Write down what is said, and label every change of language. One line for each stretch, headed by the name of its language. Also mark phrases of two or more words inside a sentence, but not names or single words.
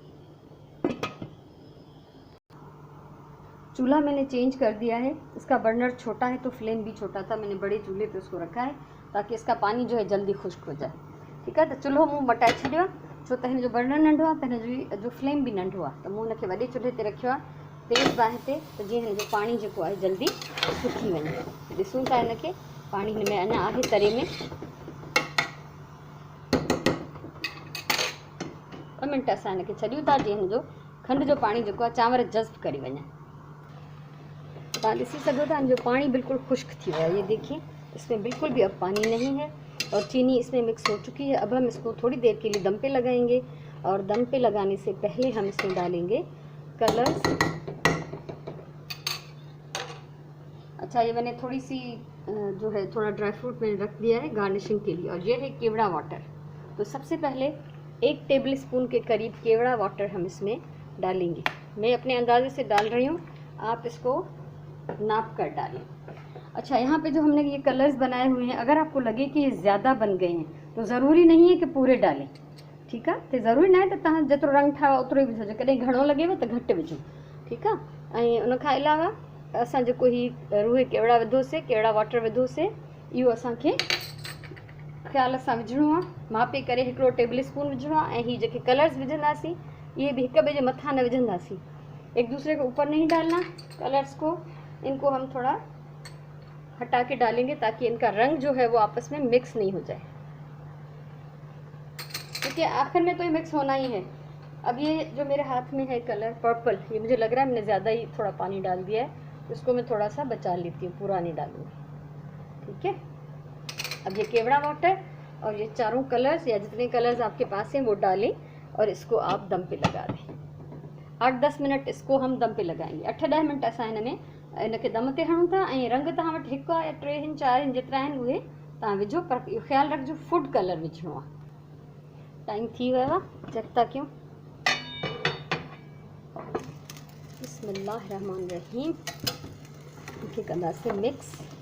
Hindi: चूल्हा मैंने चेंज कर दिया है, इसका बर्नर छोटा है तो फ्लेम भी छोटा था, मैंने बड़े चूल्हे पे उसको रखा है ताकि इसका पानी जो है जल्दी खुश्क हो जाए, ठीक है।
Sindhi: तो चूल्हो मूं मटाए छॾियो, छो त हिन जो बर्नर नंढो आहे, त हिन जो फ्लेम भी नंढो आहे, त मूं हिनखे वॾे चूल्हे ते रखियो आहे, तेज़ बाहि ते, त जीअं हिन जो पाणी जेको आहे जल्दी सुकी वञे। ॾिसूं था हिनखे, पाणी हिन में अञा आहे तरे में। 2 मिंट असां हिनखे छॾियूं था जीअं हिन जो खंड जो पाणी जेको आहे चांवर जज़्ब करे वञे। तव्हां ॾिसी सघो था, जो पानी बिल्कुल खुश्क थी
Hindi: हुआ है, ये देखिए इसमें बिल्कुल भी अब पानी नहीं है और चीनी इसमें मिक्स हो चुकी है। अब हम इसको थोड़ी देर के लिए दम पे लगाएंगे और दम पे लगाने से पहले हम इसमें डालेंगे कलर्स। अच्छा, ये मैंने थोड़ी सी जो है थोड़ा
English: dry fruit
Hindi: मैंने रख दिया है गार्निशिंग के लिए, और ये है केवड़ा वाटर। तो सबसे पहले 1
English: table spoon
Hindi: के करीब केवड़ा वाटर हम इसमें डालेंगे। मैं अपने अंदाजे से डाल रही हूँ, आप इसको नाप कर डालें। अच्छा, यहाँ पे जो हमने ये कलर्स बनाए हुए हैं, अगर आपको लगे कि ये ज़्यादा बन गए हैं तो ज़रूरी नहीं है कि पूरे डालें, ठीक है।
Sindhi: तो ज़रूरी ना है त तव्हां जेतिरो रंग ठाहियो ओतिरो ई विझो, कॾहिं घणो लॻेव त घटि विझो, ठीकु आहे। ऐं उन खां अलावा असां जेको ही रूहे केवड़ा विधोसीं, केवड़ा वाटर विधोसीं, इहो असांखे ख़्याल सां विझणो आहे, मापे करे 1
English: table spoon
Sindhi: विझणो आहे। ऐं ही जेके कलर्स विझंदासीं
Hindi: ये भी
Sindhi: एक ॿिए जे मथां न विझंदासीं,
Hindi: एक दूसरे के ऊपर नहीं डालना कलर्स को, इनको हम थोड़ा हटा के डालेंगे ताकि इनका रंग जो है वो आपस में मिक्स नहीं हो जाए, क्योंकि आखिर में तो ये मिक्स होना ही है। अब ये जो मेरे हाथ में है कलर पर्पल, ये मुझे लग रहा है मैंने ज़्यादा ही थोड़ा पानी डाल दिया है, इसको मैं थोड़ा सा बचा लेती हूँ, पूरा नहीं डालूँगी, ठीक है। अब ये केवड़ा वाटर और ये चारों कलर्स या जितने कलर्स आपके पास हैं वो डालें और इसको आप दम पे लगा दें। 8-10 मिनट इसको हम दम पे लगाएंगे।
Sindhi: 8-10 मिनट असां इनके दम ते हणूं था। ऐं रंग तव्हां वटि 1 या 3 आहिनि 4 आहिनि, जेतिरा आहिनि उहे तव्हां विझो, पर इहो ख़्यालु रखिजो
English: food color
Sindhi: विझणो आहे। टाइम थी वियो आहे, चेक था कयूं। बिस्मिल्लाहिर्रहमानिर्रहीम, इनखे कंदासीं मिक्स।